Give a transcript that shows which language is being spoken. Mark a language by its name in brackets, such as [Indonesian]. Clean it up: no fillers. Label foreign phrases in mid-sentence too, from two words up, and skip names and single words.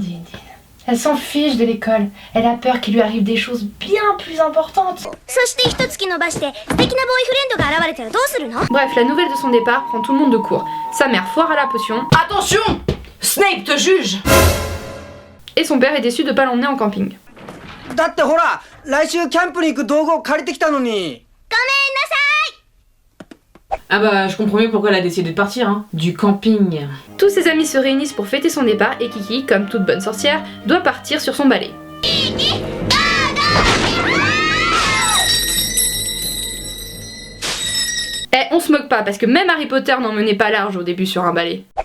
[French] Elle s'en fiche de l'école. Elle a peur qu'il lui arrive des choses bien plus importantes. Bref, la nouvelle de son départ prend tout le monde de court. Sa mère foire à la potion. Attention! Snape te juge! Et son père est déçu de pas l'emmener en camping. [Japanese] だってほら、来週キャンプに行く道具を借りてきたのに。 [French] Ah bah, je comprends mieux pourquoi elle a décidé de partir, hein. Du camping. Tous ses amis se réunissent pour fêter son départ et Kiki, comme toute bonne sorcière, doit partir sur son balai. On se moque pas parce que même Harry Potter n'en menait pas large au début sur un balai.